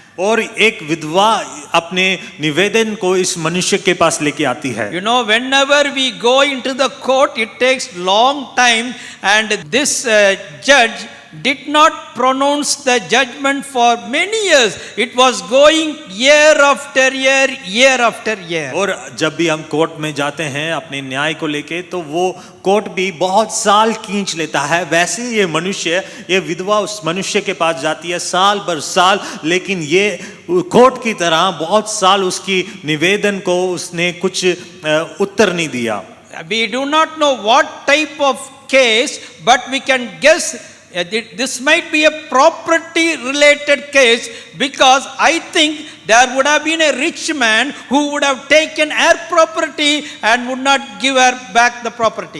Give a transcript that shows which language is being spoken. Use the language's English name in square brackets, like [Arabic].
[Hindi] और एक विधवा अपने निवेदन को इस मनुष्य के पास लेके आती है। [English] You know, whenever we go into the court, it takes long time, and this judge did not pronounce the judgment for many years. It was going year after year, year after year. [Hindi] और जब भी हम court में जाते हैं अपने न्याय को लेके, तो वो कोर्ट भी बहुत साल खींच लेता है। वैसे ये मनुष्य, ये विधवा उस मनुष्य के पास जाती है साल भर साल, लेकिन ये कोर्ट की तरह बहुत साल उसकी निवेदन को उसने कुछ उत्तर नहीं दिया। [English] We do not know what type of case, but we can guess this might be a property related case, because I think there would have been a rich man who would have taken her property and would not give her back the property.